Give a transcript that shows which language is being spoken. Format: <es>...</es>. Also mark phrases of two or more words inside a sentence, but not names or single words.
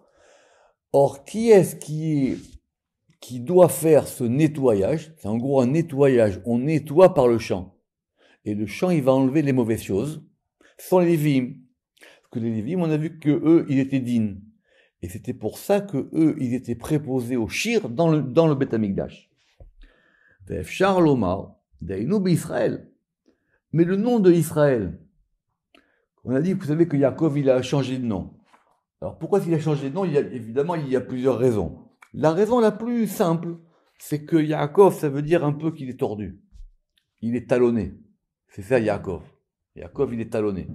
<fr>Or, qui est-ce qui doit faire ce nettoyage? C'est en gros un nettoyage. On nettoie par le chant. Et le chant, il va enlever les mauvaises choses. Ce sont les Lévi'im. Parce que les Lévi'im, on a vu que eux, ils étaient dignes. Et c'était pour ça que eux, ils étaient préposés au shir dans le Beth Amikdash.</fr> <he>ואפשר לומר, דהיינו בישראל.</he> <fr>Mais le nom de Israël, on a dit, vous savez que Yaakov, il a changé de nom. Alors pourquoi il a changé de nom? Évidemment, il y a plusieurs raisons. La raison la plus simple, c'est que Yaakov, ça veut dire un peu qu'il est tordu. Il est talonné. C'est ça, Yaakov. Yaakov, il est talonné.</fr>